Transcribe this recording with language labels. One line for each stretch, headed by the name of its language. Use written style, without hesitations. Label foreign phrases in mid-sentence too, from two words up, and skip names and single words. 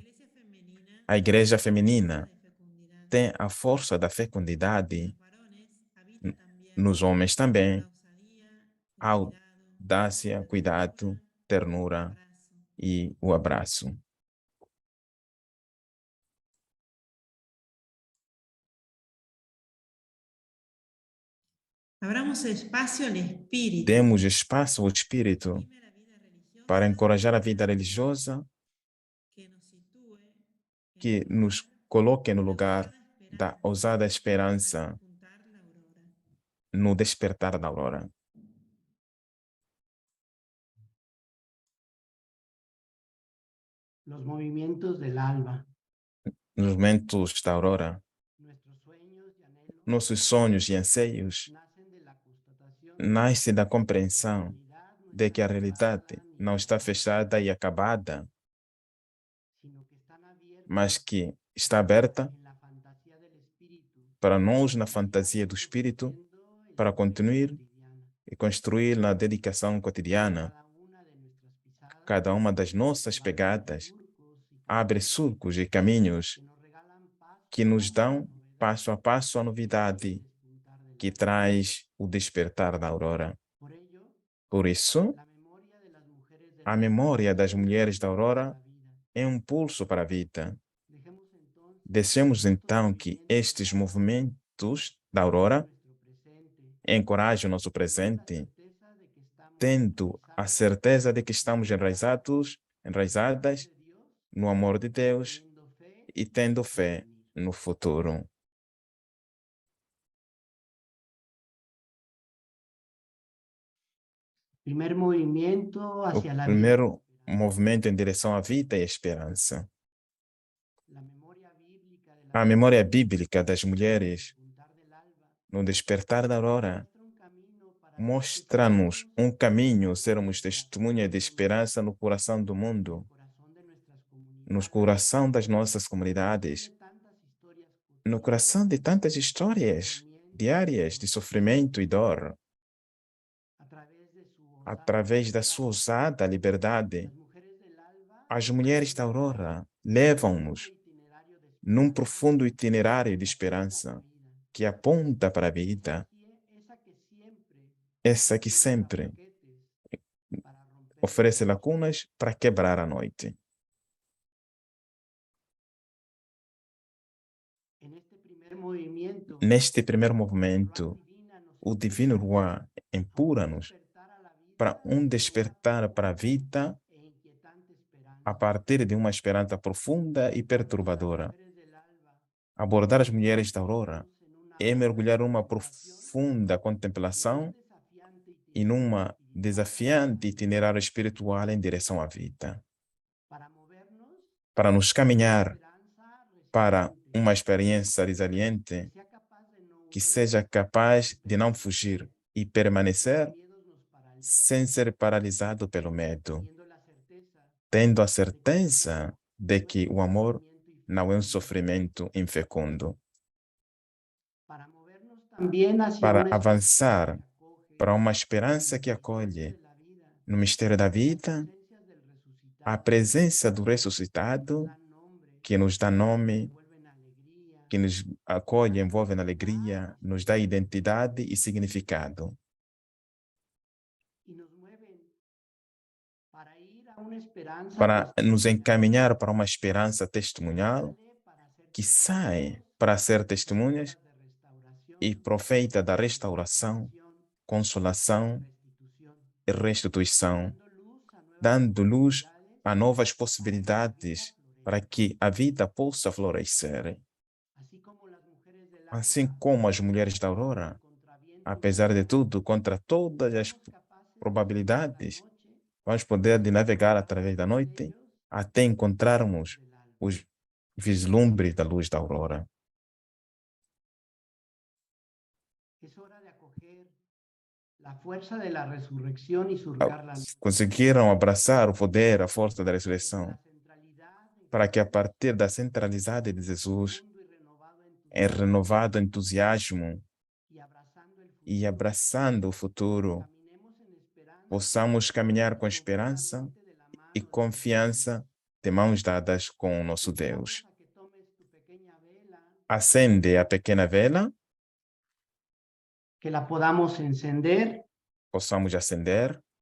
Portuguese: A igreja feminina tem a força da fecundidade, nos homens também, audácia, cuidado, ternura e o abraço.
Spanish: Abramos espacio al espíritu.
Portuguese: Demos espaço ao Espírito
Spanish: Anime la vida religiosa,
Portuguese: para encorajar a vida religiosa,
Spanish: que nos sitúe en
Portuguese: que
Spanish: el
Portuguese: nos
Spanish: lugar
Portuguese: coloque no
Spanish: de la
Portuguese: lugar da ousada esperança,
Spanish: para despuntar la aurora.
Portuguese: no despertar da aurora.
Spanish: Los movimientos del alba,
Portuguese: Nos momentos da aurora,
Spanish: nuestros sueños y anhelos
Portuguese: nossos sonhos e anseios
Spanish: nacen de la constatación
Portuguese: nascem da
Spanish: de que
Portuguese: compreensão
Spanish: la realidad no
Portuguese: de que
Spanish: está
Portuguese: a realidade
Spanish: cerrada ni
Portuguese: não está fechada, fechada e acabada,
Spanish: sino que están abiertas
Portuguese: mas que está aberta
Spanish: en la fantasía del espíritu,
Portuguese: para nós na fantasia do Espírito,
Spanish: construyendo en
Portuguese: para
Spanish: la entrega
Portuguese: continuar
Spanish: cotidiana.
Portuguese: e construir na dedicação cotidiana.
Spanish: Cada una de nuestras pisadas
Portuguese: Cada uma das nossas
Spanish: abre
Portuguese: pegadas
Spanish: surcos y
Portuguese: abre
Spanish: caminos
Portuguese: surcos e caminhos
Spanish: que nos regalan paso
Portuguese: que a nos
Spanish: paso la
Portuguese: dão
Spanish: novedad
Portuguese: passo a passo a
Spanish: y el
Portuguese: novidade
Spanish: despuntar del
Portuguese: que
Spanish: alma.
Portuguese: traz o despertar da aurora.
Spanish: Por ello,
Portuguese: Por isso,
Spanish: la memoria de las mujeres del
Portuguese: a
Spanish: alba
Portuguese: memória das
Spanish: es un
Portuguese: mulheres da
Spanish: impulso para
Portuguese: aurora
Spanish: la vida.
Portuguese: é um pulso para a vida.
Spanish: Dejemos entonces
Portuguese: Deixemos
Spanish: estos
Portuguese: então que
Spanish: movimientos del
Portuguese: estes
Spanish: alba
Portuguese: movimentos da
Spanish: animen
Portuguese: aurora
Spanish: nuestro presente,
Portuguese: encorajem o nosso
Spanish: teniendo la
Portuguese: presente,
Spanish: certeza de que estamos
Portuguese: tendo a
Spanish: enraizados
Portuguese: certeza de que estamos
Spanish: en el amor
Portuguese: enraizadas
Spanish: de Dios,
Portuguese: no amor de Deus
Spanish: teniendo fe
Portuguese: e
Spanish: en
Portuguese: tendo
Spanish: el
Portuguese: fé
Spanish: porvenir.
Portuguese: no futuro.
Spanish: Primer movimiento
Portuguese: O
Spanish: hacia la vida.
Portuguese: primeiro movimento em direção à vida e esperança.
Spanish: La memoria bíblica de
Portuguese: A
Spanish: las
Portuguese: memória
Spanish: mujeres
Portuguese: bíblica das mulheres
Spanish: despuntar del alba
Portuguese: no despertar da aurora
Spanish: muestra un camino para ser
Portuguese: mostra-nos
Spanish: testigos
Portuguese: um caminho,
Spanish: en
Portuguese: sermos
Spanish: el
Portuguese: testemunha de esperança no coração do mundo,
Spanish: corazón de nuestras
Portuguese: no
Spanish: comunidades,
Portuguese: coração das nossas comunidades,
Spanish: de tantas historias
Portuguese: no coração de tantas histórias diárias de sofrimento e dor,
Spanish: a través de su osada
Portuguese: através da
Spanish: libertad.
Portuguese: sua ousada liberdade.
Spanish: Las mujeres del alba
Portuguese: As mulheres da aurora levam-nos
Spanish: itinerario de
Portuguese: num
Spanish: esperanza
Portuguese: profundo itinerário de
Spanish: que apunta a la
Portuguese: esperança
Spanish: vida.
Portuguese: que aponta para a vida, essa que sempre
Spanish: para romper
Portuguese: oferece lacunas para quebrar a noite.
Spanish: en este primer movimiento,
Portuguese: Neste primeiro
Spanish: la
Portuguese: movimento,
Spanish: luz divina nos
Portuguese: o Divino Ruá
Spanish: a un
Portuguese: empurra-nos
Spanish: despertar a la vida
Portuguese: para um despertar para a vida
Spanish: e inquietante esperanza.
Portuguese: a partir de uma esperança profunda e perturbadora.
Spanish: Mujeres del alba
Portuguese: Abordar as mulheres da aurora
Spanish: en una
Portuguese: é mergulhar numa profunda contemplação
Spanish: desafiante
Portuguese: e numa
Spanish: espiritual
Portuguese: desafiante itinerário espiritual em direção à vida,
Spanish: para movernos
Portuguese: para nos caminhar
Spanish: esperanza
Portuguese: para
Spanish: resiliente,
Portuguese: uma experiência resiliente
Spanish: sea capaz de no
Portuguese: que
Spanish: huir,
Portuguese: seja capaz de não fugir e permanecer
Spanish: los miedos nos paralizan,
Portuguese: sem ser paralisado pelo medo,
Spanish: teniendo la certeza
Portuguese: tendo a certeza de que o amor
Spanish: sufrimiento y
Portuguese: não é um sofrimento infecundo.
Spanish: para movernos también hacia
Portuguese: Para
Spanish: una
Portuguese: avançar
Spanish: esperanza que acoge
Portuguese: para uma esperança que
Spanish: el
Portuguese: acolhe
Spanish: de la vida,
Portuguese: no mistério da vida,
Spanish: presencias del resucitado,
Portuguese: a presença do ressuscitado
Spanish: dan nombre,
Portuguese: que nos dá nome,
Spanish: envuelven alegría,
Portuguese: que nos acolhe, envolve na alegria, nos dá identidade e significado,
Spanish: y nos mueven para ir a una esperanza
Portuguese: para nos
Spanish: testimonial,
Portuguese: encaminhar para uma esperança testemunhal
Spanish: para ser
Portuguese: que sai para ser testemunhas
Spanish: de restauración,
Portuguese: e profeta da restauração, consolação
Spanish: restitución,
Portuguese: e restituição,
Spanish: dando luz a nuevas
Portuguese: dando luz a novas possibilidades para que a vida possa florescer.
Spanish: así como las mujeres del
Portuguese: Assim
Spanish: alba,
Portuguese: como as mulheres da aurora,
Spanish: contra viento y
Portuguese: apesar de tudo, contra todas as probabilidades, vamos poder de navegar através da noite até encontrarmos os vislumbres da luz da aurora.
Spanish: es hora de acoger la fuerza de la resurrección y surcar la luz.
Portuguese: Conseguiram abraçar o poder, a força da ressurreição,
Spanish: La centralidad en
Portuguese: para que a partir da centralidade de Jesus,
Spanish: profundo y renovado
Portuguese: em
Spanish: entusiasmo
Portuguese: renovado entusiasmo
Spanish: y abrazando el
Portuguese: e
Spanish: futuro,
Portuguese: abraçando o futuro,
Spanish: caminemos en esperanza
Portuguese: possamos caminhar com esperança
Spanish: de la mano
Portuguese: e
Spanish: de
Portuguese: confiança de mãos dadas com o nosso Deus.
Spanish: a que tomes tu pequeña vela,
Portuguese: Acende a pequena vela,
Spanish: que la podamos encender
Portuguese: possamos acender